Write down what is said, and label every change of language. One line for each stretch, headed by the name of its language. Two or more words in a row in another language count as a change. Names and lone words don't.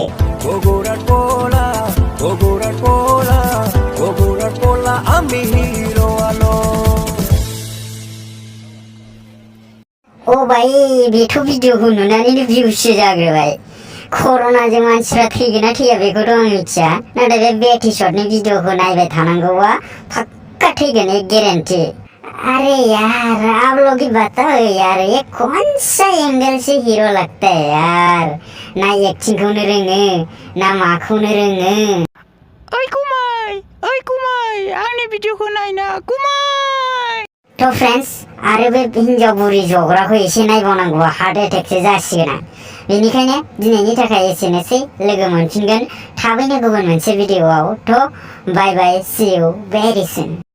Bangla: বগুড়ার পোলা আমি হিরো আলম
Bodo: अ भाई बेथ' भिडिअखौ नुनानैनो भिउससो जाग्रोबाय कर'नाजों मानसिफ्रा थैगोन ना थैया बेखौथ' आं मिथिया नाथाय बे बेटिशटनि भिडिअखौ नायबाय थानांगौआ पक्का थैगोन
Hindi: ये गारंटी अरे यार आप लोग ही बताओ यार ये कौन सा एंगल से हीरो लगता है यार ना
Bodo: एक्टिंग खौनो रोङो ना माखौनो रोङो ओइ कुमाय आंनि भिडिअखौ नायना कुमाय तो फ्रेंड्स आरो बे हिन्जाव बुरि जग्राखौ एसे नायबावनांगौआ हार्ट एटेकसो जासिगोन आं बेनिखायनो दिनैनि थाखाय एसेनोसै लोगो मोनफिनगोन थाबैनो गुबुन मोनसे भिडिअआव थ'
English: bye bye see you very soon